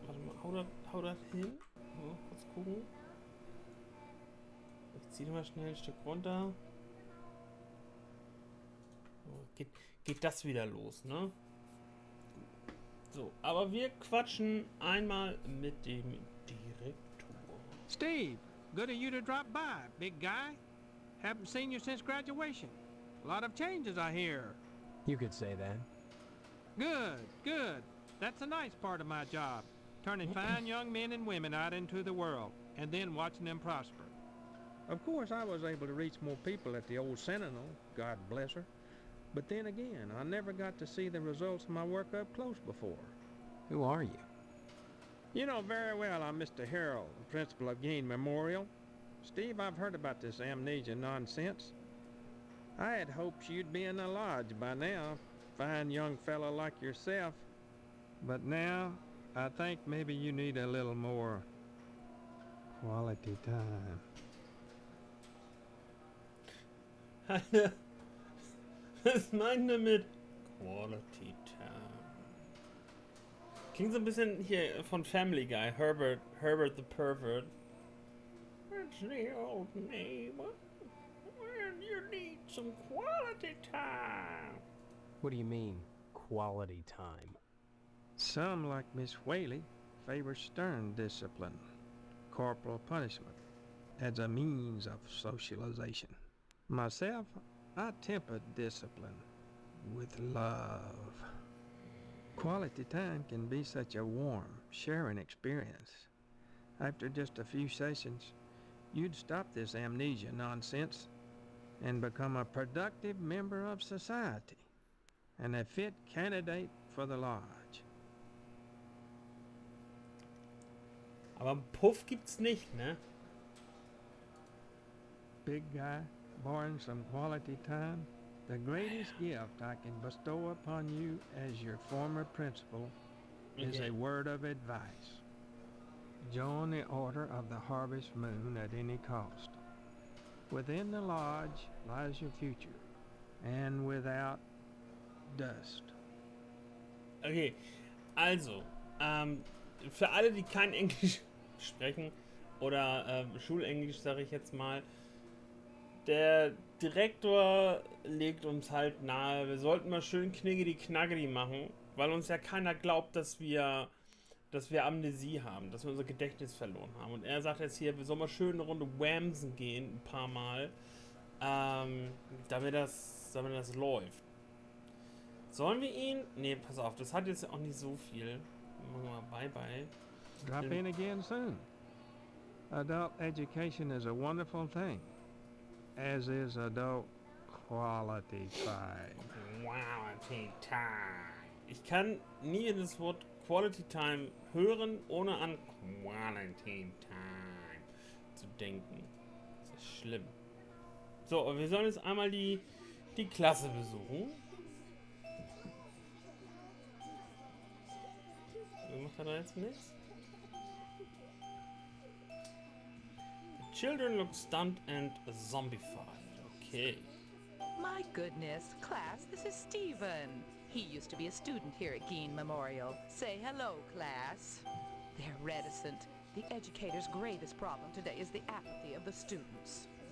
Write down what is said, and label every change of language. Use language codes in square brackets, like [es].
[de] Warte mal, hau das hin. So, kurz gucken. Ich ziehe mal schnell ein Stück runter. So, geht das wieder los, ne? So, aber wir quatschen einmal mit dem Direktor. [en] Steve, good of you to drop by, big guy. Haven't seen you since graduation. A lot of changes, I hear. You could say that. Good, good. That's a nice part of my job. Turning fine young men and women out into the world, and then watching them prosper. Of course, I was able to reach more people at the old Sentinel, God bless her. But then again, I never got to see the results of my work up close before. Who are you? You know very well I'm Mr. Harrell, the principal of GER Memorial. Steve, I've heard about this amnesia nonsense. I had hoped you'd be in the lodge by now, fine young fellow like yourself. But now, I think maybe you need a little more quality time. [de] Was meint ihr mit Quality Time? Klingt so ein bisschen hier von Family Guy, Herbert the Pervert. [en] It's the old neighbor. When you need some quality time. What do you mean, quality time? Some, like Miss Whaley, favor stern discipline, corporal punishment, as a means of socialization. Myself, I temper discipline with love. Quality time can be such a warm, sharing experience. After just a few sessions, you'd stop this amnesia nonsense and become a productive member of society and a fit candidate for the lodge. [de] Aber einen Puff gibt's nicht, ne? [en] Big guy, borrowing some quality time, the greatest gift I can bestow upon you as your former principal is a word of advice. Join the Order of the Harvest Moon at any cost. Within the lodge lies your future, and without dust. [de] Okay, also, für alle, die kein Englisch sprechen, oder Schulenglisch, sage ich jetzt mal, der Direktor legt uns halt nahe, wir sollten mal schön kniggedi-knaggedi machen, weil uns ja keiner glaubt, dass wir Amnesie haben, dass wir unser Gedächtnis verloren haben. Und er sagt jetzt hier, wir sollen mal schön eine Runde Whamsen gehen, ein paar Mal, damit das läuft. Sollen wir ihn? Ne, pass auf, das hat jetzt auch nicht so viel. Machen wir mal bye-bye. [en] Drop in again soon. Adult education is a wonderful thing, as is adult quality time. Quality Time. [de] Ich kann nie das Wort Quality Time hören, ohne an Quality Time zu denken. Das ist schlimm. So, und wir sollen jetzt einmal die Klasse besuchen. Macht er da jetzt nichts? [en] The children look stunned and zombified. Okay. My goodness, class, this is Stephen. He used to be a student here at GER Memorial. Say hello, class. They're reticent. The educator's greatest problem today is the apathy of the students.